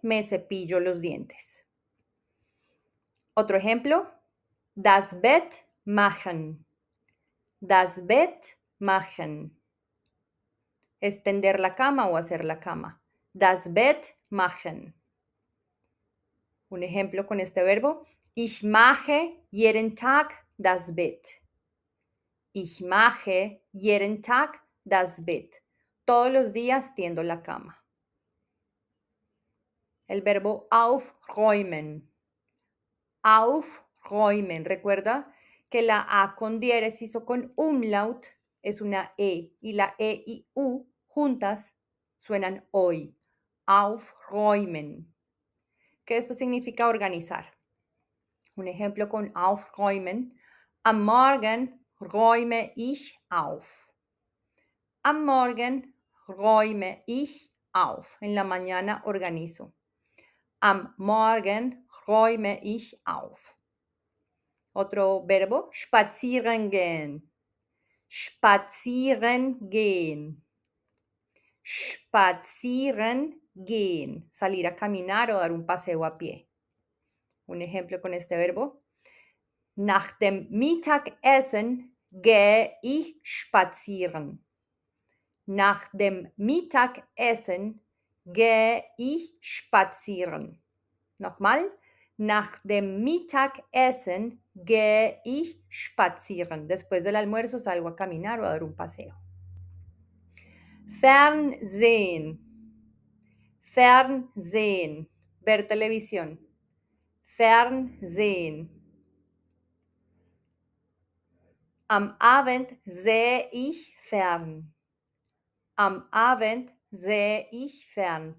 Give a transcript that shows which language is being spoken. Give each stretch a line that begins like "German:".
Spanish: Me cepillo los dientes. Otro ejemplo.
German: Das Bett machen. Das Bett machen.
Spanish: Extender la cama o hacer la cama.
German: Das Bett machen.
Spanish: Un ejemplo con este verbo.
German: Ich mache jeden Tag das Bett. Ich mache jeden Tag das Bett.
Spanish: Todos los días tiendo la cama. El verbo aufräumen. Aufräumen. Recuerda que la A con diéresis o con umlaut es una E y la E y U juntas suenan OI. Aufräumen. Que esto significa organizar. Un ejemplo con aufräumen.
German: Am Morgen räume ich auf. Am Morgen räume ich auf.
Spanish: En la mañana organizo.
German: Am Morgen räume ich auf.
Spanish: Otro verbo,
German: spazieren gehen. Spazieren gehen.
Spanish: Spazieren gehen. Salir a caminar o dar un paseo a pie. Un ejemplo con este verbo.
German: Nach dem Mittagessen gehe ich spazieren. Nach dem Mittagessen gehe ich spazieren. Nochmal. Nach dem Mittagessen gehe ich spazieren.
Spanish: Después del almuerzo salgo a caminar o a dar un paseo. Fernsehen. Fernsehen. Ver televisión.
German: Fernsehen. Am Abend sehe ich fern. Am Abend sehe ich fern.